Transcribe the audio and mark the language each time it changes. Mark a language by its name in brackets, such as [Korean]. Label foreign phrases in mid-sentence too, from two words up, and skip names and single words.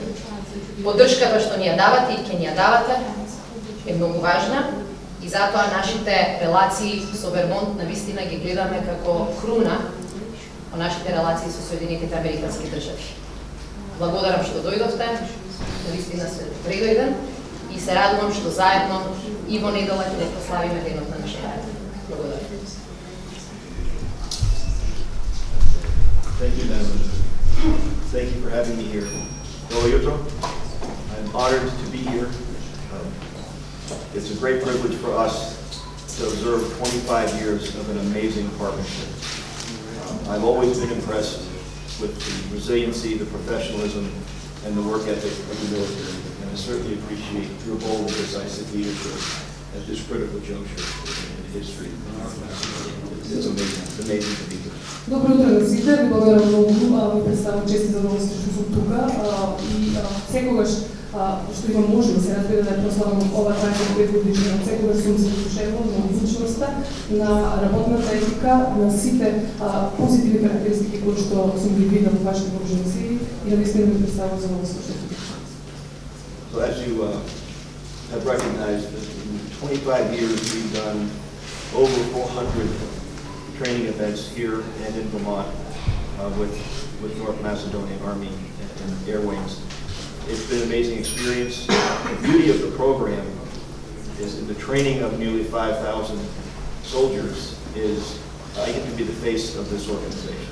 [Macedonian] Поддршката што ни ја давате и ќе ни ја давате е многу важна и затоа нашите релации со Вермонт навистина ги гледаме како круна во нашите релации со Соединетите Американски држави. Благодарам што дојдовте, навистина се предојден и се радувам што заедно и во недела ќе прославиме денот на нашата армија. Благодарам. [English] Thank you, Nana. Thank you for having me here. [Macedonian] Добро утро. [English] I'm honored to be here. It's a great privilege for us to observe 25 years of an amazing partnership. I've always been impressed with the resiliency, the professionalism, and the work ethic of the military, and certainly appreciate your bold and decisive leadership at this critical juncture in history. It's amazing to be here. [Macedonian] Добро утро на сите, ви благодарам многу, ви представам чест и задоволство што сум тука и секогаш што имам можност се разбира да прославам ова 25 годишнина, секогаш сум се слушевала на одличноста, на работната етика, на сите позитивни карактеристики кои што сум ги видела во вашите вооружени сили и навистина ми представам задоволство што сум. [English] So as you have recognized, in 25 years we've done over 400 training events here and in Vermont with North Macedonian Army and Air Wings. It's been an amazing experience. The beauty of the program is in the training of nearly 5,000 soldiers is I get to be the face of this organization.